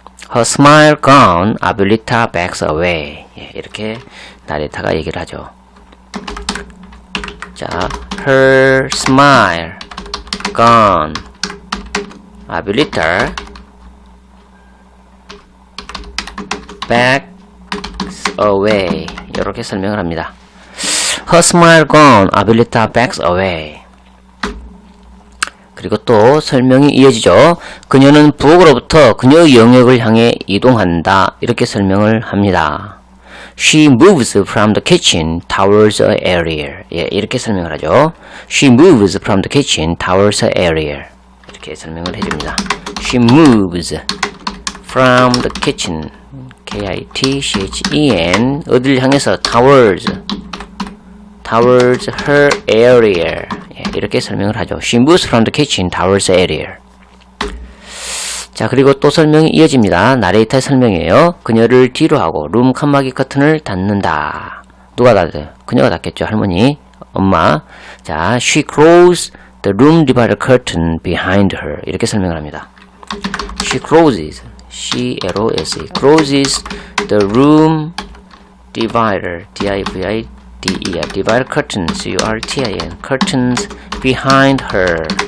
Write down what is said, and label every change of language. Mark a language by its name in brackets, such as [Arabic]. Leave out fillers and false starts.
[English] Her smile gone, Abuelita backs away. [Korean] 예, 이렇게 나레이터가 얘기를 하죠. [English] 자, her smile gone, Abuelita backs away. [Korean] 이렇게 설명을 합니다. [English] Her smile gone, Abuelita backs away. [Korean] 그리고 또 설명이 이어지죠. 그녀는 부엌으로부터 그녀의 영역을 향해 이동한다. 이렇게 설명을 합니다. [English] She moves from the kitchen towards a area. [Korean] 예, 이렇게 설명을 하죠. [English] She moves from the kitchen towards a area. [Korean] 이렇게 설명을 해줍니다. [English] She moves from the kitchen, K-I-T-C-H-E-N, [Korean] 어디를 향해서 [English] towards her area. [Korean] 예, 이렇게 설명을 하죠. [English] She moves from the kitchen towards the area. [Korean] 자, 그리고 또 설명이 이어집니다. 나레이터의 설명이에요. 그녀를 뒤로 하고 룸 칸막이 커튼을 닫는다. 누가 닫아요? 그녀가 닫겠죠. 할머니, 엄마. [English] 자, she closes the room divider curtain behind her. [Korean] 이렇게 설명을 합니다. [English] She closes, C-L-O-S-E, closes the room divider, D-I-V-I-D-E-R, divider curtain, C-U-R-T-I-N, curtains behind her.